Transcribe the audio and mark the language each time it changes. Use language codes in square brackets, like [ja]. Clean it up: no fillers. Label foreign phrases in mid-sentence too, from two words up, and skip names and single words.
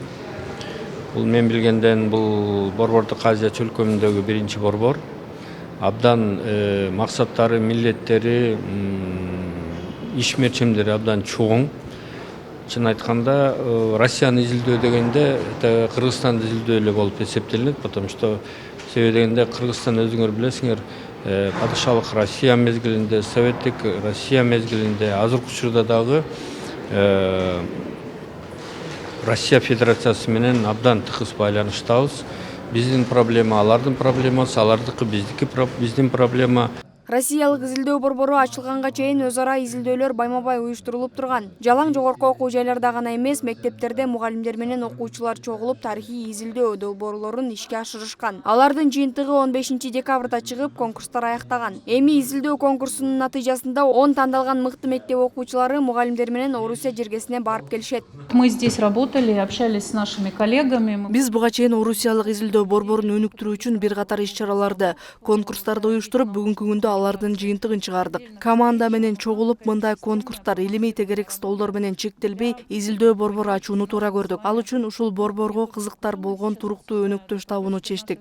[ky] Бул мен билгенден бул борбордук Азия чөлкөмүндөгү биринчи борбор. Абдан максаттары, милдеттери, иш мерчемдери абдан чоң. Чын айтканда, Россиянын изилдөө дегенде Кыргызстандын изилдөө эле болуп эсептелинет, [ru] потому что [ky] себеби дегенде Кыргызстан өзүңөр билесиңер, падышалык Россия мезгилинде, советтик Россия мезгилинде, азыркы учурда дагы Россия Федерациясы менен абдан тыгыз байланыштабыз. Биздин проблема алардын проблемасы, алардыкы биздин проблема. Россиялык изилдөө борбору ачылганга чейин өз ара изилдөөлөр байма-бай уюштурулуп турган. Жалаң жогорку окуу жайларда гана эмес, мектептерде мугалимдер менен окуучулар чогулуп тарыхый изилдөө долбоорлорун ишке ашырышкан. Алардын жыйынтыгы 15 декабрда чыгып, конкурстар аяктаган. Эми изилдөө конкурсунун натыйжасында 10 тандалган мыкты мектеп окуучулары мугалимдер менен Орусия жергесине барып келишет. [ru] Мы здесь работали, общались с нашими коллегами. [ky] Биз буга чейин Орусиялык изилдөө борборун өнүктүрүү үчүн бир катар иш-чараларды, конкурстарды уюштуруп, бүгүнкү күндө алардын жыйынтыгын чыгардык. Команда менен чогулуп, мындай конкурстар илимий тегерек столдор менен чектелбей, изилдөө борбору ачууну туура көрдүк. Ал үчүн ушул борборго кызыктар болгон туруктуу өнөктөш табууну чечтик.